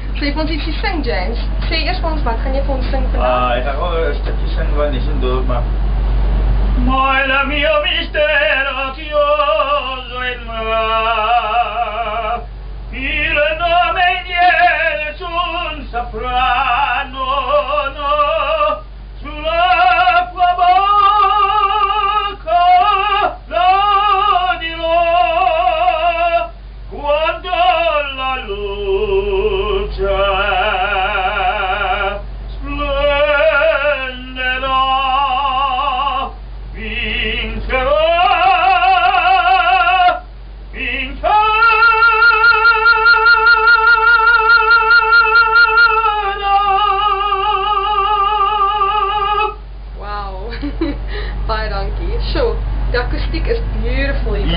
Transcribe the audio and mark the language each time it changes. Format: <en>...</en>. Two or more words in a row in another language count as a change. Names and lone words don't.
<af>Sê vir ons ietsie sing, James. Sê eers vir ons, wat gaan jy vir ons sing vandag? Ek gaan wel 'n stukkie sing van Nissendoor, maar</af> <it>Moila mio mistero chioso il mar, il nome nessun saprà, no, sulla tua bocca lo dirò, quando la luce splenderà, vincerò,</it> <af>Baie dankie. So, die akoestiek is beautiful hier.</af>